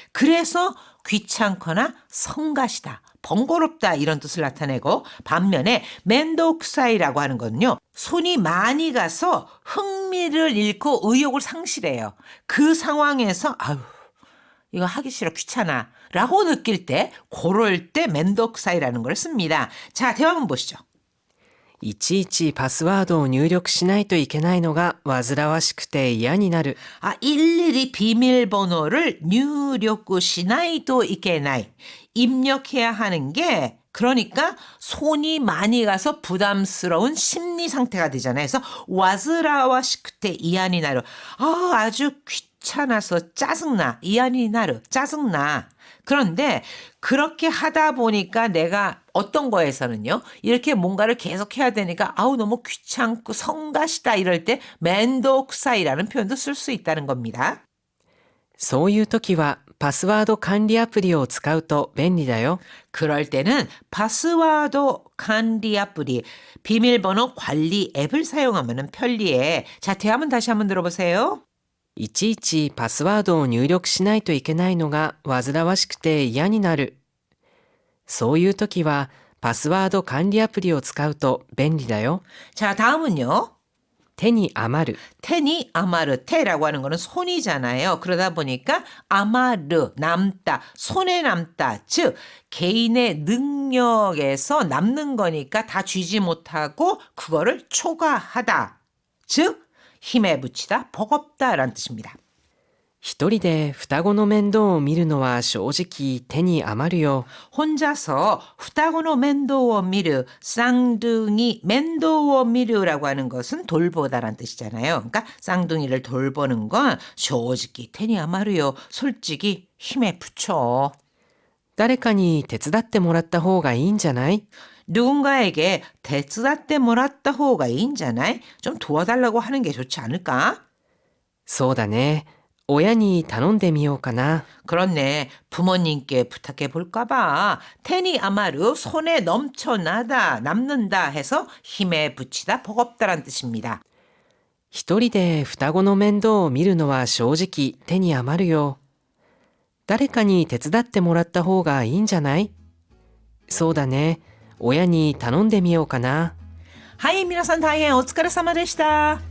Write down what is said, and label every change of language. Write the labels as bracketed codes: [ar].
[ko] 그래서 귀찮거나 성가시다, 번거롭다 이런 뜻을 나타내고 반면에 맨독사이라고 하는 건요. 손이 많이 가서 흥미를 잃고 의욕을 상실해요. 그 상황에서 아유 이거 하기 싫어 귀찮아 라고 느낄 때 그럴 때 맨독사이라는 걸 씁니다. 자 대화 한번 보시죠. [ja] いちいちパスワードを入力しないといけないのが煩わしくて嫌になる。 [ko] 일일이 비밀번호를 [ja] 入力しないといけない. [ko] 입력해야 하는 게 그러니까 손이 많이 가서 부담스러운 심리 상태가 되잖아요. 그래서 [ja] 와즈라와시크테 이안이 나루. [ko] 아주 귀찮아서 짜증나. 이안이 나루. 짜증나. 그런데 그렇게 하다 보니까 내가 어떤 거에서는요. 이렇게 뭔가를 계속 해야 되니까 너무 귀찮고 성가시다 이럴 때 맨독사이라는 표현도 쓸 수 있다는 겁니다. [ja] そういう時はパスワード管理アプリを使うと便利だよ。 [ko] 그럴 때는 파스와드 관리 아플리 비밀번호 관리 앱을 사용하면 편리해. 자, 대화문 다시 한번 들어보세요. [ja] いちいちパスワードを入力しないといけないのが煩わしくて嫌になる。そういう時はパスワード管理アプリを使うと便利だよ。 [ko] 자, 다음은요. [ja] 手に余る [ko] 테니 아마르 테라고 하는 거는 손이잖아요. 그러다 보니까 아마르 남다 손에 남다 즉 개인의 능력에서 남는 거니까 다 쥐지 못하고 그거를 초과하다 즉 힘에 붙이다 버겁다라는 뜻입니다. [ja] 一人で双子の面倒を見るのは正直手に余るよ。 [ko] 혼자서 후타고노 멘도워 미르 쌍둥이 멘도워 미르라고 하는 것은 돌보다라는 뜻이잖아요. 그러니까 쌍둥이를 돌보는 건 솔직히 테니 아마르요. 솔직히 힘에 붙여. [ja] 誰かに手伝ってもらった方がいいんじゃない？ [ko] 누군가에게 대쓰다때 모랐다 호가 인잖아요. 좀 도와달라고 하는 게 좋지 않을까? [ja] そうだね。親に頼んでみようかな。 [ko] 그렇네. 부모님께 부탁해 볼까 봐. 테니 아마르 손에 넘쳐나다 남는다 해서 힘에 붙이다 버겁다란 뜻입니다. [ja] 一人で双子の面倒を見るのは正直手に余るよ。誰かに手伝ってもらった方がいいんじゃない？そうだね。親に頼んでみようかな。はい、皆さん大変お疲れ様でした。